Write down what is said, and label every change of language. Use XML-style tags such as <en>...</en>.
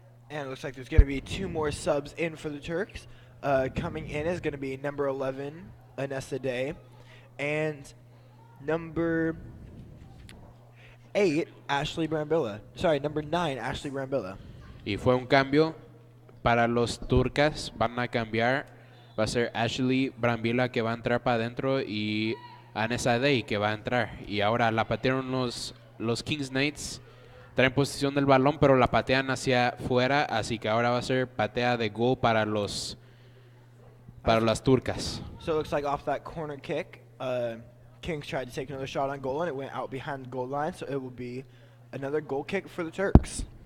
<en>And it looks like there's going to be two more subs in for the Turks. Coming in is going to be number 11, Anessa Day, and number 8, Ashley Brambilla. Sorry, number 9, Ashley Brambilla.</en> <es>Y fue un cambio para los turcas. Van a cambiar. Va a ser Ashley Brambilla que va a entrar para adentro y Anessa Day que va a entrar. Y ahora la patearon los Kings Knights. Traen posición del balón, pero la patean hacia fuera, así que ahora va a ser patea de gol para las turcas.</es> <en>So it looks like off that corner kick, Kings tried to take another shot on goal, and it went out behind the goal line, so it will be another goal kick for the Turks.</en>